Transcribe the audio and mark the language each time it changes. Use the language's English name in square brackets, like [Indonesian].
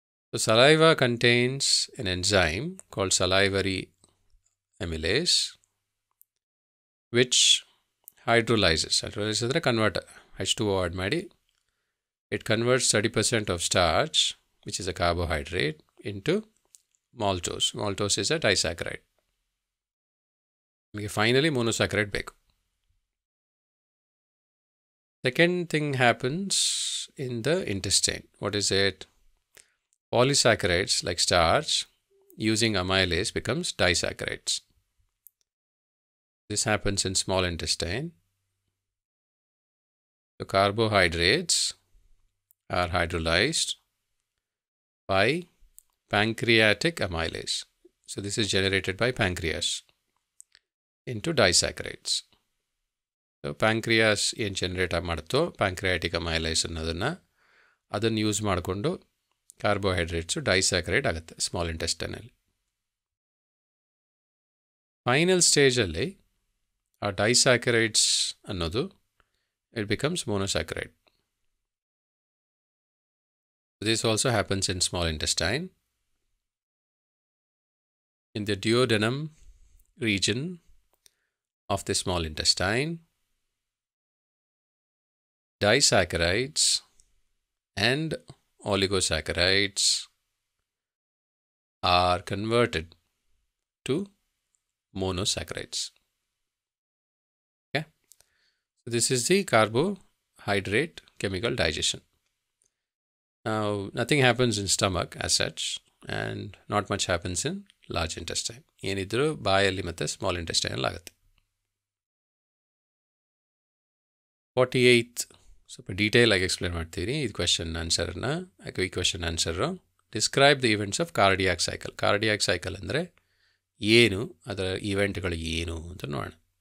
[English] so saliva contains an enzyme called salivary amylase which hydrolyzes [Kannada] ಅಂದರೆ convert H2O add ಮಾಡಿ [English] it converts 30% of starch which is a carbohydrate into maltose. Maltose is a disaccharide. [Kannada] ನಮಗೆ finally monosaccharide ಬೇಕು. [English] Second thing happens in the intestine. What is it? Polysaccharides like starch using amylase becomes disaccharides. This happens in small intestine. The carbohydrates are hydrolyzed by pancreatic amylase. So this is generated by pancreas into disaccharides. [Kannada] So pancreas ಏನು generate ಮಾಡುತ್ತೋ pancreatic amylase ಅದನ್ನು use ಮಾಡಿಕೊಂಡು carbohydrates ಡೈಸ್ಯಾಕರೈಡ್ ಆಗುತ್ತೆ small ಇಂಟೆಸ್ಟೈನಲ್ಲಿ. Final ಸ್ಟೇಜಲ್ಲಿ ಆ ಡೈಸ್ಯಾಕರೈಡ್ಸ್ ಅನ್ನೋದು [English] it becomes [Kannada] monosaccharide. [English] This also happens in small intestine. In the duodenum region of the small intestine, disaccharides and oligosaccharides are converted to monosaccharides. Okay, so this is the carbohydrate chemical digestion. Now nothing happens in stomach as such and not much happens in large intestine. [Kannada] ಏನಿದ್ರು ಬಾಯಲ್ಲಿ ಮತ್ತು small ಇಂಟೆಸ್ಟೈನಲ್ಲಿ ಆಗುತ್ತೆ. 48th ಸ್ವಲ್ಪ ಡೀಟೇಲಾಗಿ explain ಮಾಡ್ತೀನಿ ಈ question ಆನ್ಸರನ್ನು. [English] ಈ question answer, describe the events of cardiac cycle. [Kannada] Cardiac cycle ಅಂದರೆ ಏನು, ಅದರ ಇವೆಂಟ್ಗಳು ಏನು ಅಂತ ನೋಡೋಣ.